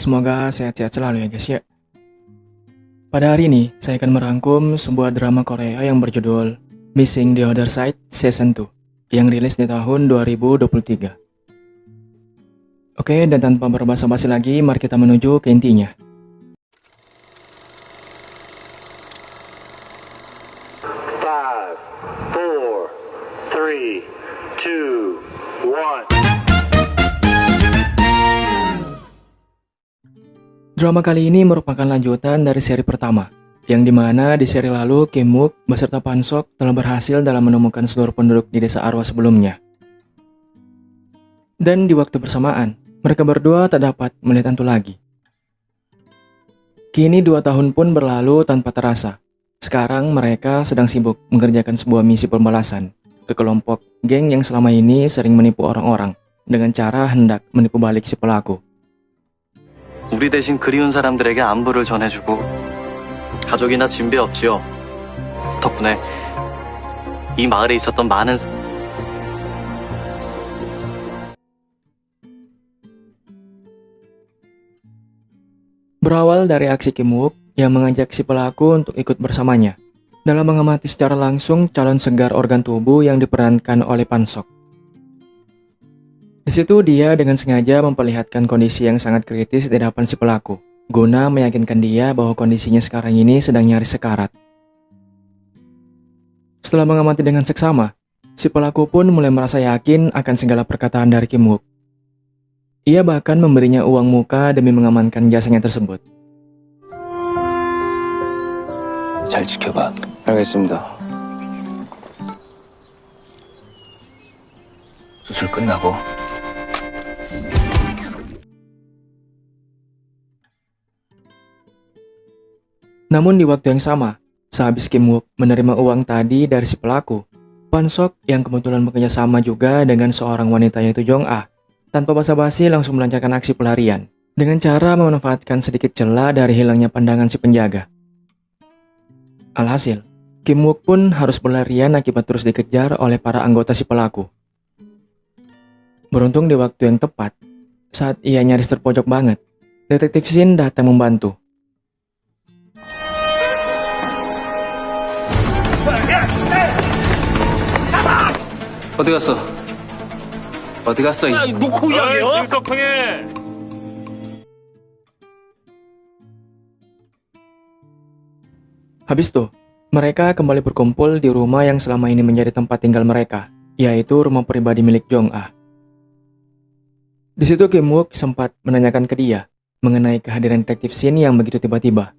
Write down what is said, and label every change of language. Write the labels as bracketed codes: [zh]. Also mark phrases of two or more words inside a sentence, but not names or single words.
[id] Semoga sehat-sehat selalu ya guys ya. Pada hari ini, saya akan merangkum sebuah drama Korea yang berjudul Missing the Other Side Season 2 yang rilis di tahun 2023. Oke, dan tanpa berbasa-basi lagi, mari kita menuju ke intinya. [en] Five, four, three, two, one. [id] Drama kali ini merupakan lanjutan dari seri pertama, yang dimana di seri lalu Kim Wook beserta Pan Sok telah berhasil dalam menemukan seluruh penduduk di desa Arwa sebelumnya. Dan di waktu bersamaan, mereka berdua tak dapat melihat hantu lagi. Kini 2 tahun pun berlalu tanpa terasa. Sekarang mereka sedang sibuk mengerjakan sebuah misi pembalasan ke kelompok geng yang selama ini sering menipu orang-orang dengan cara hendak menipu balik si pelaku. [ko] 우리 대신 그리운 사람들에게 안부를 전해주고 가족이나 진배 없지요. 덕분에 이 마을에 있었던 많은 [id] Berawal dari aksi Kim Wook yang mengajak si pelaku untuk ikut bersamanya dalam mengamati secara langsung calon segar organ tubuh yang diperankan oleh Pan Sok. Di situ dia dengan sengaja memperlihatkan kondisi yang sangat kritis di hadapan si pelaku, guna meyakinkan dia bahwa kondisinya sekarang ini sedang nyaris sekarat. Setelah mengamati dengan seksama, si pelaku pun mulai merasa yakin akan segala perkataan dari Kim Wook. Ia bahkan memberinya uang muka demi mengamankan jasanya tersebut. [ko] 잘 지켜봐. 알겠습니다. 수술 끝나고 [id] Namun di waktu yang sama, sehabis Kim Wook menerima uang tadi dari si pelaku, Pan Sok yang kebetulan bekerja sama juga dengan seorang wanita yaitu Jong Ah, tanpa basa-basi langsung melancarkan aksi pelarian dengan cara memanfaatkan sedikit celah dari hilangnya pandangan si penjaga. Alhasil, Kim Wook pun harus berlarian akibat terus dikejar oleh para anggota si pelaku. Beruntung di waktu yang tepat, saat ia nyaris terpojok banget, Detektif Shin datang membantu. [ko] 어디 갔어? 어디 갔어? 놓고 이야기요? 김석형에. [id] Habis itu, mereka kembali berkumpul di rumah yang selama ini menjadi tempat tinggal mereka, yaitu rumah pribadi milik Jong Ah. Di situ Kim Wook sempat menanyakan ke dia mengenai kehadiran detektif Shin yang begitu tiba-tiba.